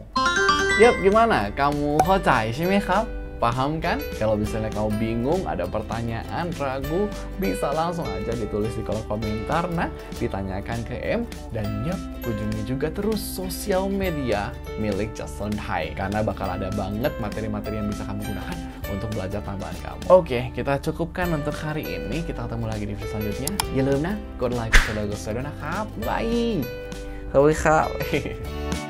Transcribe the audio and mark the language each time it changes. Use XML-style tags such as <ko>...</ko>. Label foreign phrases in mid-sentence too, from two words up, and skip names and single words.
<id>Yap, gimana? Kamu</id> <th>เข้าใจใช่ไหมครับ?</th> <id>Paham kan? Kalau misalnya kamu bingung, ada pertanyaan, ragu, bisa langsung aja ditulis di kolom komentar. Nah, ditanyakan ke M. Dan yap, kunjungi juga terus sosial media milik Just Learn Thai. Karena bakal ada banget materi-materi yang bisa kamu gunakan untuk belajar tambahan kamu. Oke, kita cukupkan untuk hari ini. Kita ketemu lagi di video selanjutnya.</id> <th>อย่าลืมนะ กดไลค์ กดแชร์ กด subscribe ด้วยนะครับ Bye! ขอบคุณครับ</th>